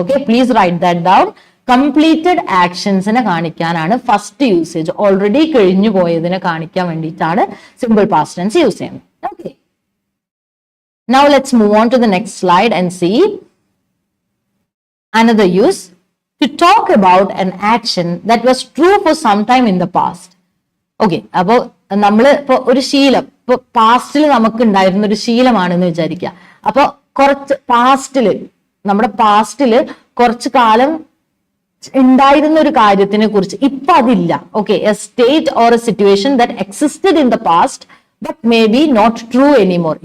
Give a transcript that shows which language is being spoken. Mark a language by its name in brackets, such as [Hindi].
[Malayalam] Okay, [English] Please write that down. [Malayalam] Completed ആക്ഷൻസിനെ കാണിക്കാനാണ് first usage. Already കഴിഞ്ഞു പോയതിനെ കാണിക്കാൻ വേണ്ടിയിട്ടാണ് സിമ്പിൾ പാസ്റ്റ് ടെൻസ് യൂസ് ചെയ്യുന്നത്. [English] Okay, now let's move on to the next slide and see another use. To talk about an action that was true for some time in the past. [Malayalam] Okay, അപ്പോ നമ്മള് ഇപ്പൊ ഒരു ശീലം, ഇപ്പൊ പാസ്റ്റിൽ നമുക്ക് ഉണ്ടായിരുന്ന ഒരു ശീലമാണെന്ന് വിചാരിക്കുക. അപ്പൊ കുറച്ച് പാസ്റ്റില്, നമ്മുടെ പാസ്റ്റില് കുറച്ചു കാലം ഉണ്ടായിരുന്ന ഒരു കാര്യത്തിനെ കുറിച്ച് ഇപ്പൊ അതില്ല. [English] Okay, a state or a situation that existed in the past but may be not true anymore.